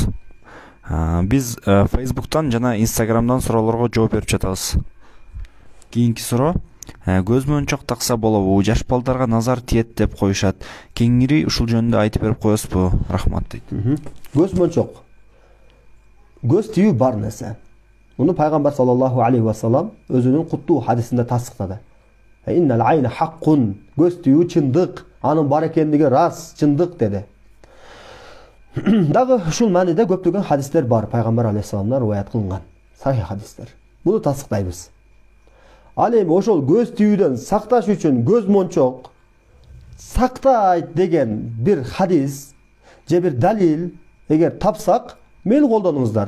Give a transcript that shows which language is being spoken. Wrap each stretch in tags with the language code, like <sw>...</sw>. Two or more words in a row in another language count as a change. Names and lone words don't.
<ky>Биз Facebook'tan жана Instagram'dan суроолорго жооп берип жатабыз. Кийинки суроо: көз мончок такса болобу? Жаш балдарга назар тиет деп коюшат. Кеңири ушул жөнүндө айтып берип коесузбу? Рахмат дейт. Көз мончок. Көз тию бар нерсе. Муну Пайгамбар</ky> <ar>صلى الله عليه وسلم</ar> <ky>өзүнүн куттуу хадисинде тасыктады.</ky> <ar>إن العين حق,</ar> <ky>көз тию чындык, анын бар экендиги рас, чындык деди. Дагы ушул мааниде көптөгөн хадистер бар, Пайгамбар алейхиссаламдан риваят кылынган сахih хадистер. Муну тасыктайбыз. Ал эми ошол көз тиүүдөн сакташ үчүн көз мончок сактайт деген бир хадис же бир далил эгер тапсак, мени колдонуңуздар.</ky>